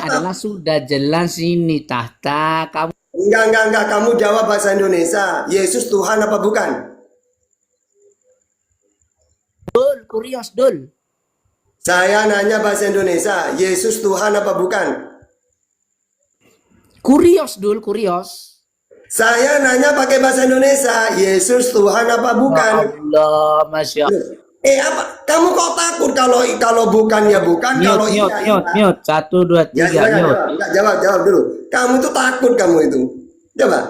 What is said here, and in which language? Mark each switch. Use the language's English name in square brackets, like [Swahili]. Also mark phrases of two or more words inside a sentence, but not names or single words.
[Indonesian] adalah sudah jelas ini Tahta. Kamu Enggak. Kamu jawab bahasa Indonesia. Yesus Tuhan apa bukan? dul, kurios dul. Saya nanya bahasa Indonesia. Yesus Tuhan apa bukan? Kurios dul, kurios. Saya nanya pakai bahasa Indonesia. Yesus Tuhan apa bukan? Allah, [Arabic] ما شاء الله. [Indonesian] Apa? Kamu kok takut kalau bukan ya bukan, kalau Mute. iya. 1 2 3 Ya, silakan, mute. Enggak, jawab dulu. Kamu tuh takut kamu itu. Coba.